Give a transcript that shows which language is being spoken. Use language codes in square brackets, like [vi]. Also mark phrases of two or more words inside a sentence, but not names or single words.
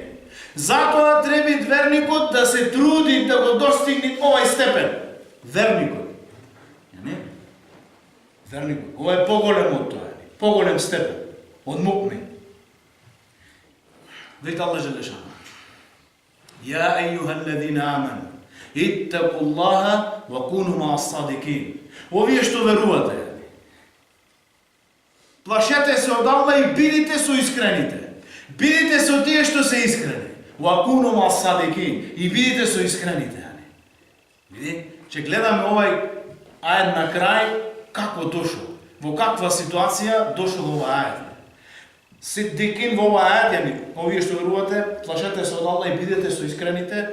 [mk] Затоа треба верникот да се труди да го достигне овај степен. Верникот. Верникот. Ова е поголем од тоа. Поголем степен. Од муъмин. [ar] Вели Аллах Джелешану. يا أيها الذين آمنوا. اتقوا الله وكونوا مع الصادقين. [mk] Овие што верувате. Плашете се од Аллах и бидите со искрените. Бидите со тие што се искрени. [ar] وكونوا مع الصادقين. [mk] И бидите со искрените. Види, че гледаме овај ајет на крај како дошол. Во каква ситуација дошол овај ајет. Сидикин во овај ајет, овие што верувате, плашете се од Аллах и бидете со искрените.